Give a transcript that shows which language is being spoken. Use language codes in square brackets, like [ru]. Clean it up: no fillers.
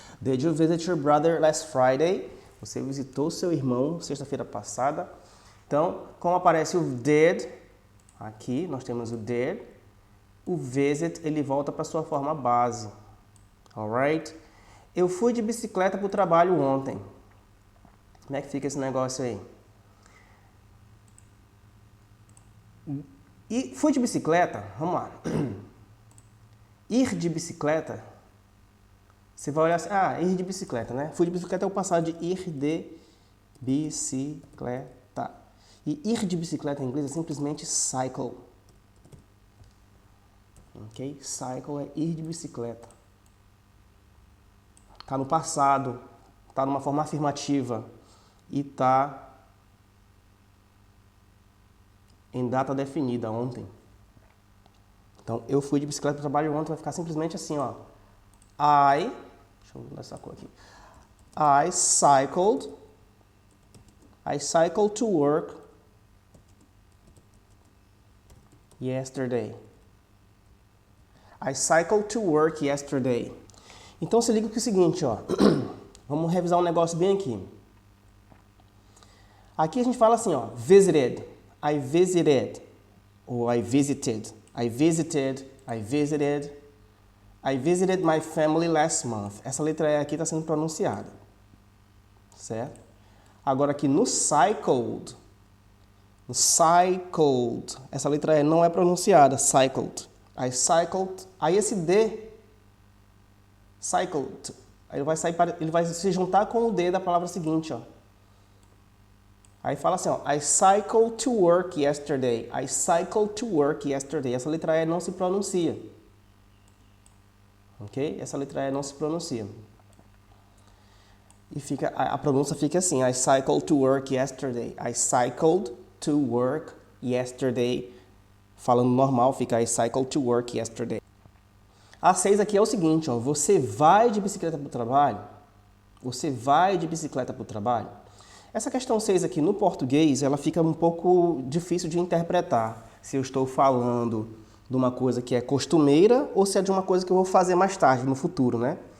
[en] Did you visit your brother last Friday? [pt] Você visitou seu irmão sexta-feira passada. Então, como aparece o did, aqui nós temos o did, o visit ele volta para sua forma base. Alright? Eu fui de bicicleta para o trabalho ontem. Como é que fica esse negócio aí? E fui de bicicleta, vamos lá. Ir de bicicleta, você vai olhar assim, ir de bicicleta, né? Fui de bicicleta é o passado de ir de bicicleta. E ir de bicicleta em inglês é simplesmente cycle. Ok? Cycle é ir de bicicleta. Está no passado, está numa forma afirmativa e está em data definida, ontem. Então, eu fui de bicicleta para o trabalho ontem, vai ficar simplesmente assim, ó. Deixa eu mudar essa cor aqui. [en] I cycled to work yesterday. I cycled to work yesterday. [pt] Então, se liga com o seguinte, ó. Vamos revisar um negócio bem aqui. Aqui a gente fala assim, ó. [en] Visited. I visited. Ou I visited. I visited. I visited. I visited my family last month. [pt] Essa letra E aqui está sendo pronunciada. Certo? Agora aqui no cycled. No cycled. Essa letra E não é pronunciada. [en] Cycled. I cycled. [pt] Aí esse D. [en] Cycled. [pt] Aí ele vai se juntar com o D da palavra seguinte, ó. Aí fala assim, ó. [en] I cycled to work yesterday. I cycled to work yesterday. [pt] Essa letra E não se pronuncia. Ok? Essa letra E não se pronuncia. E a pronúncia fica assim. [en] I cycled to work yesterday. I cycled to work yesterday. [pt] Falando normal, fica [en] I cycled to work yesterday. [pt] A 6 aqui é o seguinte, ó. Você vai de bicicleta para o trabalho? Você vai de bicicleta para o trabalho? Essa questão 6 aqui no português, ela fica um pouco difícil de interpretar. Se eu estou falando de uma coisa que é costumeira ou se é de uma coisa que eu vou fazer mais tarde, no futuro, né?